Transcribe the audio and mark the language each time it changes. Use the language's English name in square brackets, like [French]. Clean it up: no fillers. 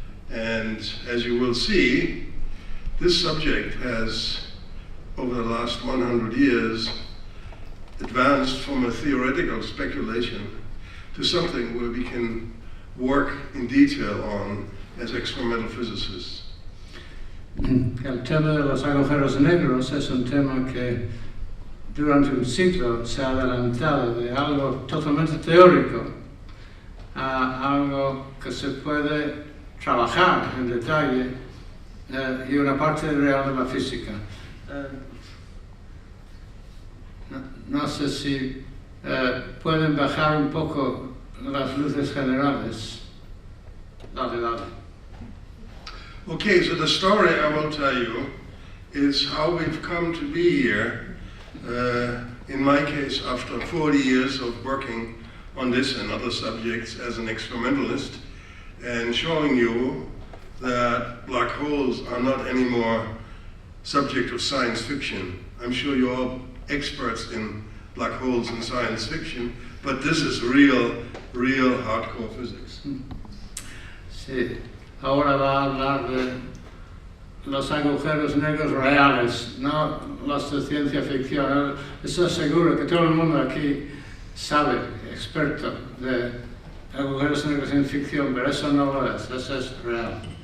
[English] And as you will see, this subject has, over the last 100 years, advanced from a theoretical speculation to something where we can work in detail on as experimental physicists. [Spanish] El tema de los agujeros negros es un tema que durante un siglo se ha adelantado de algo totalmente teórico a algo que se puede trabajar en detalle y una parte real de la física. No sé si pueden bajar un poco las luces generales. Dale. [English] Okay, so the story I will tell you is how we've come to be here, in my case, after 40 years of working on this and other subjects as an experimentalist, and showing you that black holes are not anymore subject of science fiction. I'm sure you're all experts in black holes and science fiction, but this is real hardcore physics. [Spanish] Sí, ahora va a hablar de los agujeros negros reales, no los de ciencia ficción. Estoy seguro que todo el mundo aquí sabe, experto de agujeros negros en ficción, pero eso no lo es, eso es real.